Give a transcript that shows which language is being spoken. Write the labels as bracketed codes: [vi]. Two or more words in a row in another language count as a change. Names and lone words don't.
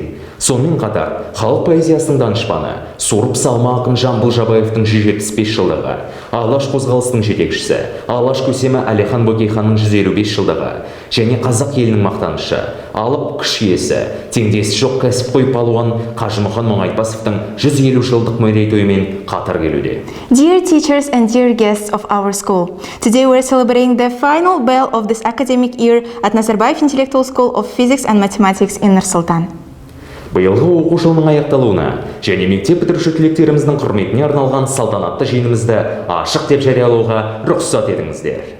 [kk] Сонымен қатар, халық поэзиясының данышпаны, Сорып Салма ақын Жамбыл Жабаевтың 175 жылдығы, Алаш қозғалысының жетекшісі, Алаш көсемі Әлихан Бөкейханның 155 жылдығы, және қазақ елінің мақтанышы, алып күш иесі, теңдесі жоқ кәсіпқой палуан Қажымұқан Мұңайтпасовтың 150 жылдық мерейтойымен қатар келуде. [en] Dear teachers and dear guests of our school, today we are celebrating the final bell of this academic year at Назарбаев Intellectual School of Physics and Mathematics in Нұр-Сұлтан. [kk] Биылғы оқу жылының аяқталуына және мектеп бітіруші түлектеріміздің құрметіне арналған салтанатты жиынымызды ашық деп жариялауға рұқсат етіңіздер.